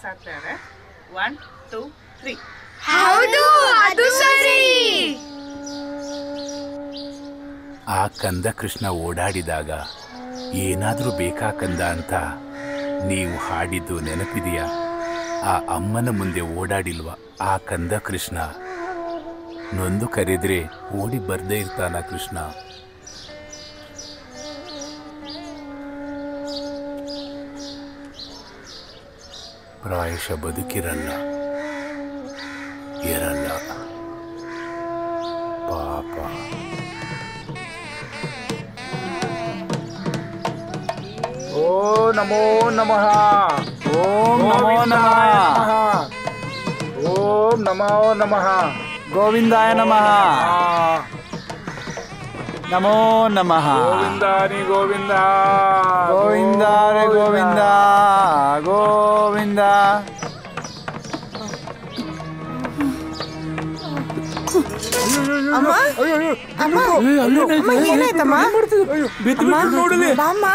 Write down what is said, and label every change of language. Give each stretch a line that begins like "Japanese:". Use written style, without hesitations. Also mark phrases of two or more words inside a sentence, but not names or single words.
English: One, two, three.
Kannada: ಹೌದು, ಅದು ಸರಿ. ಆ ಕಂದ ಕೃಷ್ಣ ಓಡಾಡಿದಾಗ ಏನಾದರೂ ಬೇಕಾ ಕಂದ ಅಂತ ನೀವು ಹಾಡಿದ್ದು ನೆನಪಿದೆಯಾ? ಆ ಅಮ್ಮನ ಮುಂದೆ ಓಡಾಡಿಲ್ವ ಆ ಕಂದ ಕೃಷ್ಣ? ನೊಂದು ಕರೆದ್ರೆ ಓಡಿ ಬರ್ದೇ ಇರ್ತಾನ ಕೃಷ್ಣ. ಪ್ರಾಯಶಃ ಬದುಕಿರಲ್ಲ, ಇರಲ್ಲ ಪಾಪ.
Sanskrit: ಓ ನಮೋ ನಮಃ. ಓಂ ನಮೋ ನಮಃ. ಓಂ ನಮೋ ನಮಃ. ಗೋವಿಂದಾಯ ನಮಃ. ನಮೋ ನಮಃ.
Kannada: ಗೋವಿಂದಾನಿ ಗೋವಿಂದ ಗೋವಿಂದಾರೆ ಗೋವಿಂದ ಗೋವಿಂದ. ಅಮ್ಮ ಅಮ್ಮ ಅಮ್ಮ ಏನಾಯ್ತಮ್ಮ? ಬಾಮ್ಮ.